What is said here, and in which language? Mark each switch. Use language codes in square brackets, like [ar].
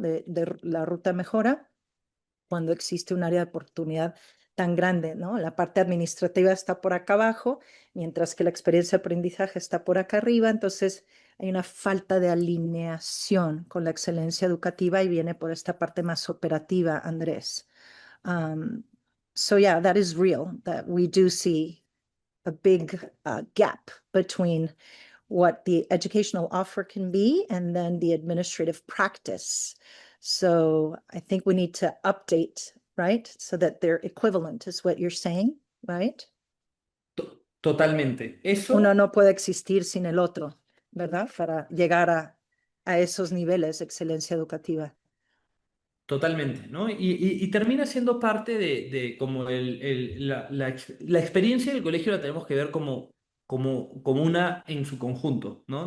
[es] de la ruta mejora cuando existe un área de oportunidad tan grande, ¿no? La parte administrativa está por acá abajo, mientras que la experiencia de aprendizaje está por acá arriba, entonces hay una falta de alineación con la excelencia educativa y viene por esta parte más operativa, Andrés. [en] Um, so yeah, that is real, that we do see a big gap between what the educational offer can be and then the administrative practice. So I think we need to update, right? So that they're equivalent, is what you're saying, right? [es] totalmente. Uno no puede existir sin el otro, ¿verdad? Para llegar a esos niveles de excelencia educativa. totalmente, ¿no? Y termina siendo parte de como la experiencia del colegio la tenemos que ver como una en su conjunto, ¿no?